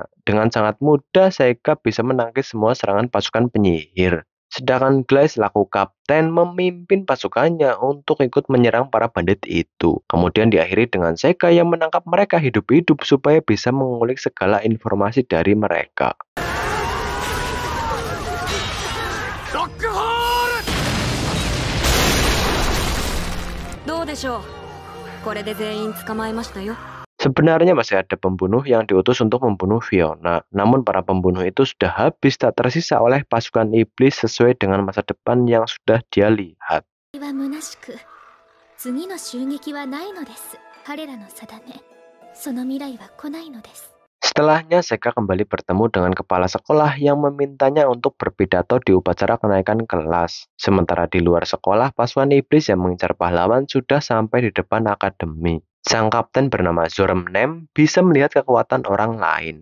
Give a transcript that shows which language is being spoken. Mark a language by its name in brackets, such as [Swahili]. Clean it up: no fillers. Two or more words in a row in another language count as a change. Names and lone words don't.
[Indonesian] Dengan sangat mudah, Seika bisa menangkis semua serangan pasukan penyihir. Sedangkan Clay selaku kapten memimpin pasukannya untuk ikut menyerang para bandit itu. Kemudian diakhiri dengan Seika yang menangkap mereka hidup-hidup supaya bisa mengulik segala informasi dari mereka. [Japanese] ロックホールどうでしょう。これで全員捕まえましたよ。 Sebenarnya masih ada pembunuh yang diutus untuk membunuh Fiona, namun para pembunuh itu sudah habis tak tersisa oleh pasukan iblis sesuai dengan masa depan yang sudah dia lihat. は虚しく、次の襲撃はないのです。彼らの定め、その未来は来ないのです。 [Indonesian] Setelahnya, Seika kembali bertemu dengan kepala sekolah yang memintanya untuk berpidato di upacara kenaikan kelas. Sementara di luar sekolah, pasukan iblis yang mengincar pahlawan sudah sampai di depan akademi. Sang kapten bernama Zormnem bisa melihat kekuatan orang lain.